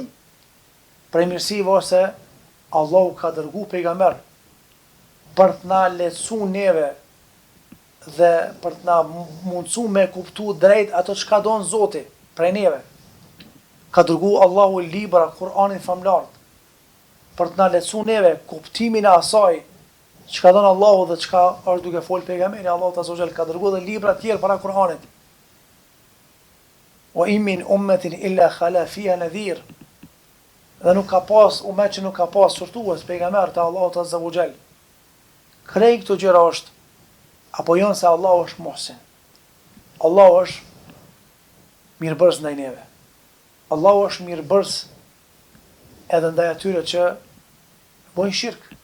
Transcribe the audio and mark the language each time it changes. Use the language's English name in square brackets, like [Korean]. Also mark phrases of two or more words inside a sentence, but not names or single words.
[Albanian] Për mirësive ose Allahu ka dërguar pejgamber për të na lehtësuar neve dhe për të na mundësuar me kuptu drejt ato çka don Zoti prej neve. Ka dërguar Allahu libra, Kur'anin famlar, për të na lehtësuar neve kuptimin e asaj çka don Allahu dhe çka është duke fol pejgamberi Allahu [Arabic] عز وجل. [Albanian] Ka dërguar dhe libra të tjerë para Kur'anit. [Arabic] وإن من أمة إلا خلا فيها نذير. [Albanian] Dhe nuk ka pas umet që nuk ka pas sortues pejgamber të Allahut [Arabic] عز وجل. [Albanian] Krej këto gjëra është, apo janë se Allahu është muhsin. Allahu është mirëbërës ndaj neve. Allahu është mirëbërës edhe ndaj atyre që bojnë shirk.